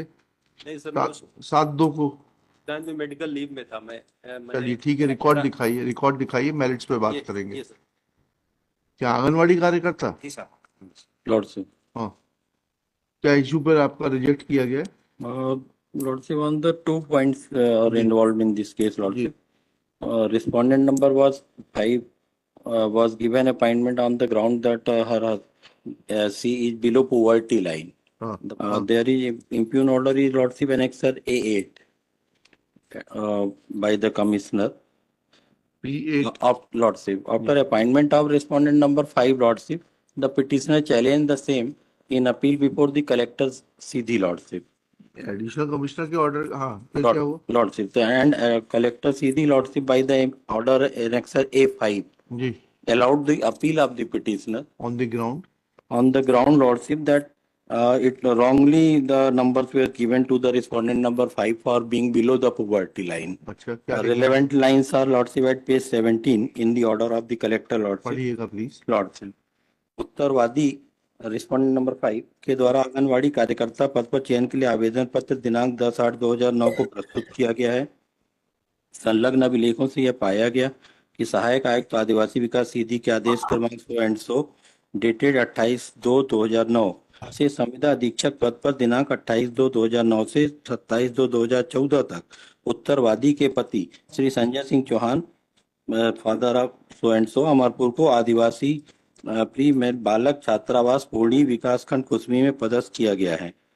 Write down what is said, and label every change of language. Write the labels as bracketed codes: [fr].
[hi] नहीं सर, 7/2 को टाइम पे मेडिकल लीव में था मैं। चलिए ठीक है, रिकॉर्ड दिखाइए, रिकॉर्ड दिखाइए, मेरिट्स पे बात करेंगे। ये सर। क्या आंगनवाड़ी कार्यकर्ता? जी सर, लॉर्डशिप। हाँ, क्या इशू पर आपका रिजेक्ट किया गया? [en] Lordship, on the 2 points are involved in this case, Lordship. Respondent number was 5, was given appointment on the ground that she is below poverty line. There is impugn order is Lordship annexer A8 by the commissioner. P8 of Lordship. After appointment of respondent number 5, Lordship, the petitioner challenged the same in appeal before the collector's CD, Lordship. [hi] Additional commissioner के order, हाँ फिर क्या हुआ? [en] Lordship, and collector CD, Lordship, by the order annexer A5 [hi] ji [en] allowed the appeal of the petitioner on the ground on the ground, Lordship, that it wrongly the numbers were given to the respondent number 5 for being below the poverty line. [hi] अच्छा क्या [en] Relevant lines are, Lordship, at page 17 in the order of the collector, Lordship. [hi] पढ़िएगा please. Lordship, उत्तरवादी respondent number 5 के द्वारा आंगनवाड़ी कार्यकर्ता पद पर चयन के लिए आवेदन पत्र दिनांक 10/8/2009 को प्रस्तुत किया गया है। संलग्न अभिलेखों से यह पाया गया कि सहायक आयुक्त आदिवासी विकास सीधी के आदेश क्रमांक 100 डेटेड 28/2/2009 से संविदा अधीक्षक पद पर दिनांक 28/2/2009 से 27/2/2014 तक उत्तरवादी के पति श्री संजय सिंह चौहान, [en] father of so [hi] अमरपुर को आदिवासी प्री में बालक छात्रावास पूर्णी विकासखंड कुसमी में पदस्थ किया गया है।